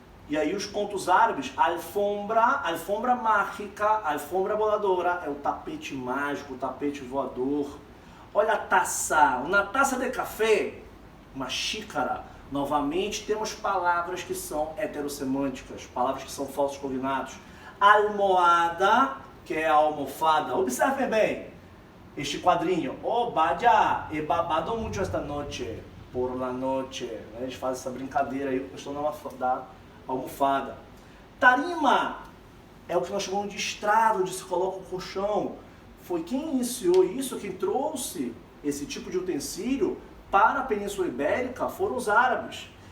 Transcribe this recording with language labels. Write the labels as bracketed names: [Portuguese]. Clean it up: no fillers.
[Portuguese] E aí os contos árabes, [Spanish] alfombra mágica, [Portuguese] alfombra voadora, é o tapete mágico, o tapete voador. Olha a taça, uma taça de café, uma xícara. Novamente temos palavras que são heterossemânticas, palavras que são falsos cognatos. Almohada, que é a almofada, observem bem. Este quadrinho, [Spanish] oh, vaya, he babado mucho esta noche, por la noche. [Portuguese] Eles fazem essa brincadeira aí, questão da almofada. Tarima é o que nós chamamos de estrado, onde se coloca o colchão. Foi quem iniciou isso, quem trouxe esse tipo de utensílio para a Península Ibérica, foram os árabes.